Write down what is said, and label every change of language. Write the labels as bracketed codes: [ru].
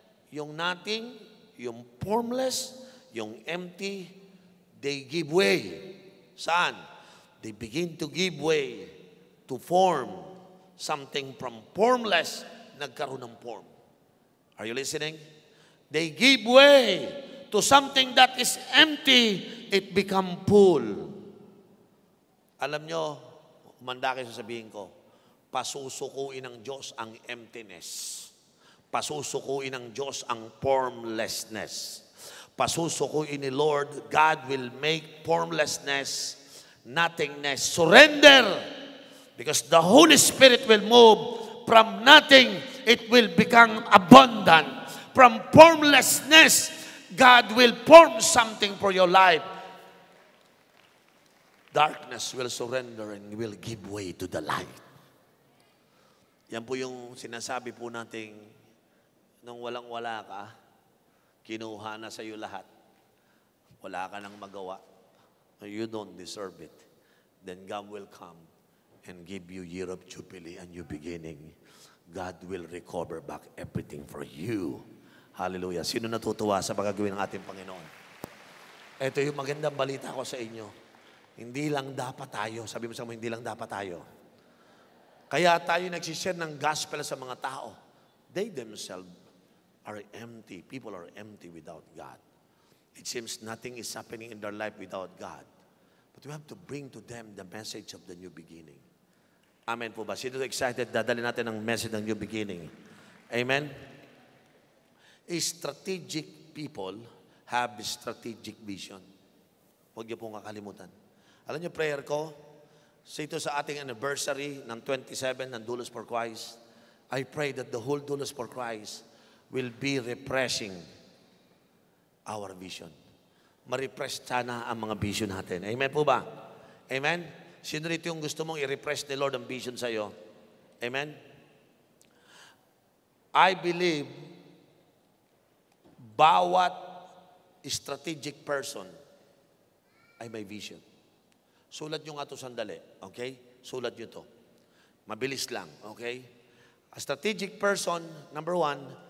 [en] Yung nothing, yung formless, yung empty, they give way. [tl] Saan? [en] They begin to give way to form something from formless, [tl] nagkaroon ng form. [en] Are you listening? They give way to something that is empty, it become full. [tl] Alam nyo, umanda kayo sasabihin ko, pasusukuin ng Diyos ang emptiness. Pasusukuin ng Diyos ang formlessness. Pasusukuin ni Lord, [en] God will make formlessness, nothingness, surrender. Because the Holy Spirit will move from nothing, it will become abundant. From formlessness, God will form something for your life. Darkness will surrender and will give way to the light. [tl] Yan po yung sinasabi po nating nung walang-wala ka, kinuha na sa iyo lahat. Wala ka nang magawa. [en] You don't deserve it. Then God will come and give you year of jubilee and new beginning. God will recover back everything for you. Hallelujah. [tl] Sino natutuwa sa pagagawin ng ating Panginoon? Ito yung magandang balita ko sa inyo. Hindi lang dapat tayo. Sabi mo sa mga, hindi lang dapat tayo. Kaya tayo nagsishare ng gospel sa mga tao. [en] They themselves are empty. People are empty without God. It seems nothing is happening in their life without God. But we have to bring to them the message of the new beginning. [tl] Amen po ba? Sino excited? Dadali natin ang message ng new beginning. Amen? [en] Strategic people have strategic vision. [tl] Huwag niyo pong kakalimutan. Alam niyo, prayer ko, sa ito sa ating anniversary ng 27 ng [en] Dulos for Christ, I pray that the whole Dulos for Christ will be refreshing our vision. [tl] Ma-refresh sana ang mga vision natin. Amen po ba? Amen? Sino rito yung gusto mong i-refresh ni Lord ang vision sa iyo? Amen? [en] I believe [tl] bawat strategic person ay may vision. Sulat nyo nga ito sandali. Okay? Sulat nyo ito. Mabilis lang. Okay? [en] A strategic person, number one,